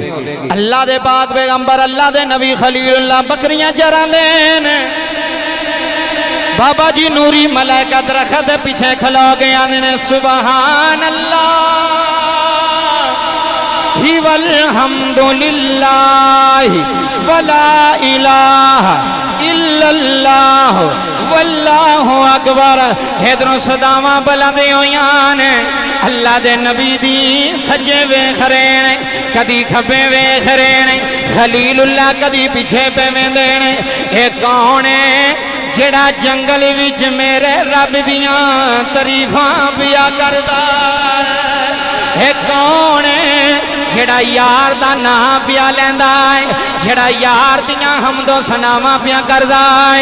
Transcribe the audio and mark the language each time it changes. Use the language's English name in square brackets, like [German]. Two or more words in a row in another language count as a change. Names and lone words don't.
[Punjabi] اللہ دے پاک پیغمبر اللہ دے نبی خلیل اللہ بکریاں چراندے نے بابا جی نوری ملائکہ درخت پچھے کھلو گئے آنے [Arabic] سبحان الله هي والحمد لله ولا إله إلا الله والله أكبر. [Punjabi] ادھروں صداواں بلند ہوئیاں نے اللہ دے نبی دی سجے ویکھ رہے نے کدی کھبے ویکھ رہے نے خلیل اللہ کدی پچھے پے ویندے نے. یہ کون ہے جیڑا جنگل وچ میرے رب دیاں تعریفاں پیا کردا ہے کون ہے جیڑا یار دا ناں پیا لیندا ہے جیڑا یار دیاں حمد و ثناواں پیا کردا ہے.